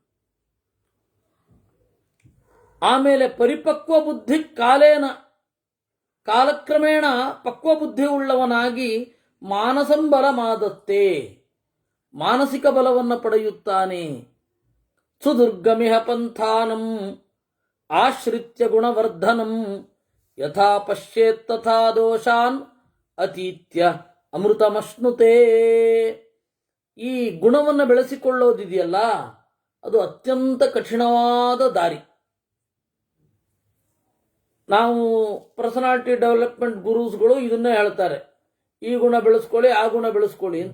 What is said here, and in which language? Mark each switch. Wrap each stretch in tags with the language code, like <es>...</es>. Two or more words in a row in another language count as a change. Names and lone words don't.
<kn>ಆಮೇಲೆ</kn> <sa>ಪರಿಪಕ್ವ ಬುದ್ಧಿ ಕಾಲೇನ,</sa> <kn>ಕಾಲಕ್ರಮೇಣ ಪಕ್ವ ಬುದ್ಧಿ ಉಳ್ಳವನಾಗಿ</kn> <sa>ಮಾನಸಂಬಲ ಮಾದತ್ತೆ,</sa> <kn>ಮಾನಸಿಕ ಬಲವನ್ನು ಪಡೆಯುತ್ತಾನೆ.</kn> <sa>ಸುದುರ್ಗಮಿಹ ಪಂಥಾನಂ ಆಶ್ರಿತ್ಯ ಗುಣವರ್ಧನಂ ಯಥಾ ಪಶ್ಯೇತ್ ತಥಾ ದೋಷಾನ್ ಅತೀತ್ಯ ಅಮೃತಮಶ್ನುತೆ.</sa> <kn>ಈ ಗುಣವನ್ನು ಬೆಳೆಸಿಕೊಳ್ಳೋದಿದೆಯಲ್ಲ, ಅದು ಅತ್ಯಂತ ಕಠಿಣವಾದ ದಾರಿ. ನಾವು</kn> <en>personality development</en> <kn>ಗುರುಸ್ಗಳು ಇದನ್ನೇ ಹೇಳ್ತಾರೆ, ಈ ಗುಣ ಬೆಳೆಸ್ಕೊಳ್ಳಿ, ಆ ಗುಣ ಬೆಳೆಸ್ಕೊಳ್ಳಿ ಅಂತ.</kn>